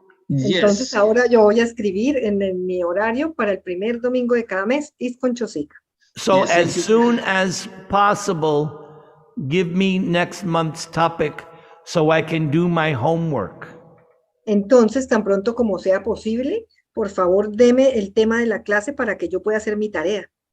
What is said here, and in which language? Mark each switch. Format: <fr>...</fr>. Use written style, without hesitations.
<es>Entonces ahora yo voy a escribir en mi horario para el primer domingo de cada mes, Iskan Chosika.</es> <en>So as soon as possible, give me next month's topic so I can do my homework.</en> <es>Entonces, tan pronto como sea posible, por favor, deme el tema de la clase para que yo pueda hacer mi tarea.</es>